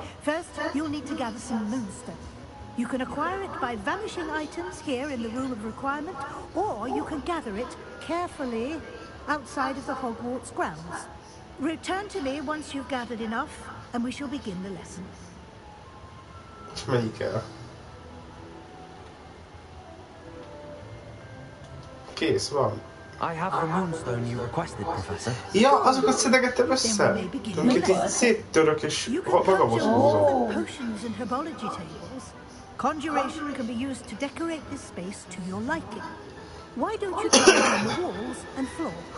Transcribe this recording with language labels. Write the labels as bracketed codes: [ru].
[en] First, you'll need to gather some moonstone. You can acquire it by vanishing items here in the Room of Requirement, or you can gather it carefully outside of the Hogwarts grounds. Return to me once you've gathered enough, and we shall begin the lesson. [hu] Melyik el? Kész, van. [en] I have the moonstone you requested, Professor. [hu] Ja, azokat szedegettem össze. Amiket így széttörök és magabhoz húzom. [en] Potions and herbology tables. Conjuration can be used to decorate this space to your liking. Why don't you try it on the walls and floor?